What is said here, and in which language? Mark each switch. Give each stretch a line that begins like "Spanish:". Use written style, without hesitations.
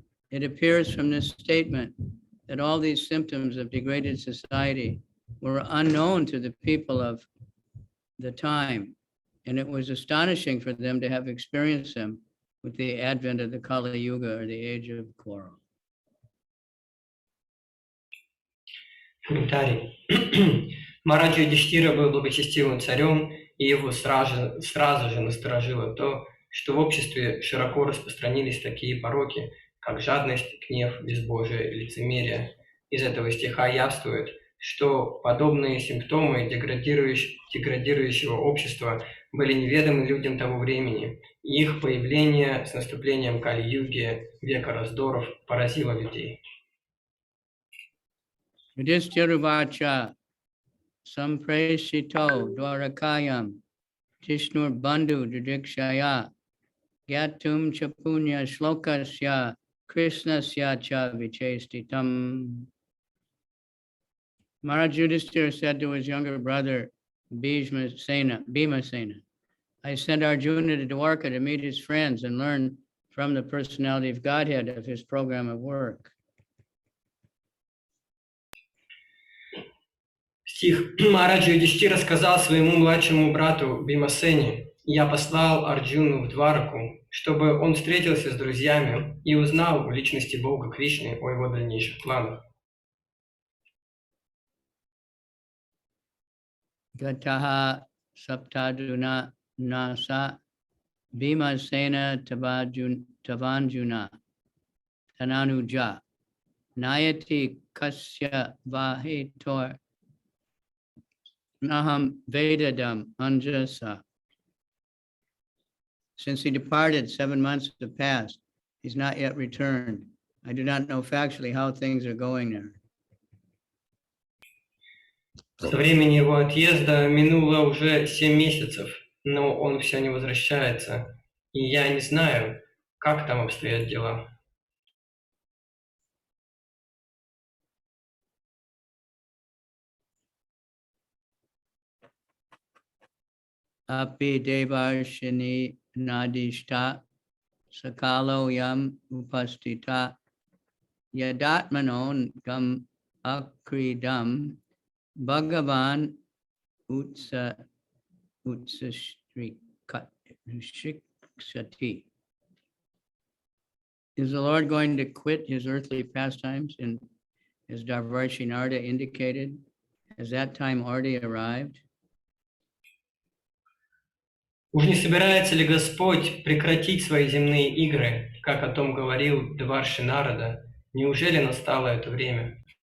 English: It appears from this statement that all these symptoms of degraded society were unknown to the people of the time, and it was astonishing for them to have experienced them with the advent of the Kali Yuga, or the age of quarrel.
Russian: Комментарий. Махарадж Юдхиштира был благочестивым царем, и его сразу же насторожило то, что в обществе широко распространились такие пороки, как жадность, гнев, безбожие и лицемерие. Из этого стиха явствует, что подобные симптомы деградирующего общества были неведомы людям того времени, и их появление с наступлением Кали-юги, века раздоров, поразило людей.
Sanskrit: Yudhishthiravacha sampreshito dwarakayam Tishnur bandhu didikshaya gyatum chapunya shlokasya krishnasya cha vichestitam.
English: Maharaj Yudhishthira said to his younger brother Bhimasena, I sent Arjuna to Dwarka to meet his friends and learn from the personality of Godhead of his program of work.
Russian: Стих Махараджа Юдхиштира сказал своему младшему брату Бимасене: «Я послал Арджуну в Двараку, чтобы он встретился с друзьями и узнал о личности Бога Кришны, о его дальнейших планах».
Sanskrit: Gataha saptaduna nasa Bhimasena tavanjuna tananuja nayati kasya vahitor Naham Vedadam Anjasa.
English: Since he departed, 7 months have passed. He's not yet returned. I do not know factually how things are going there.
Russian: Со времени его отъезда минуло уже 7 месяцев, но он все не возвращается, и я не знаю, как там обстоят дела.
Sanskrit: Api Devarshini Nadishta Sakalo Yam Upastita Yadatmanon Gam Akridam Bhagavan Utsashriksati.
English: Is the Lord going to quit his earthly pastimes, and as Davarshi Narada indicated, has that time already arrived?
Russian: Уж не собирается ли Господь прекратить свои земные игры, как о том говорил Деварши Нарада? Неужели настало это время?